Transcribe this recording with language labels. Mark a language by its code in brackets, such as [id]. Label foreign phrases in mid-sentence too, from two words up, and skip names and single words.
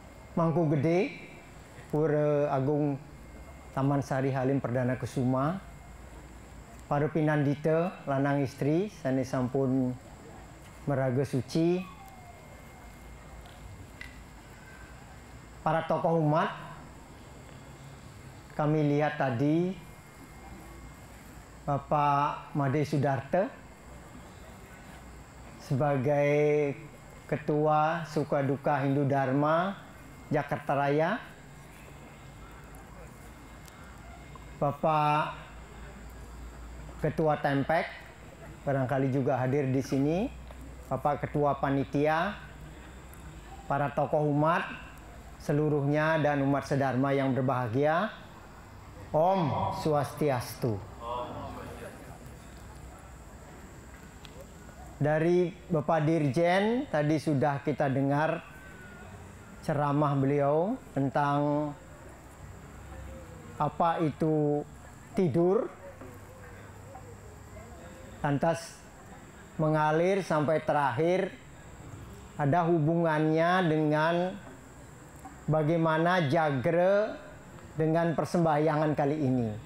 [ban] Mangkugede, Pura Agung Taman Sari Halim Perdana Kusuma, para pinandita lanang istri sane sampun meraga suci, [id] para tokoh umat. Kami lihat tadi Bapak Made Sudarta sebagai Ketua Sukaduka Hindu Dharma Jakarta Raya, Bapak Ketua Tempek barangkali juga hadir di sini, Bapak Ketua Panitia, para tokoh umat seluruhnya dan umat sedharma yang berbahagia. Om Swastiastu. Dari Bapak Dirjen tadi sudah kita dengar ceramah beliau tentang apa itu tidur, lantas mengalir sampai terakhir ada hubungannya dengan bagaimana jagre dengan persembahyangan kali ini.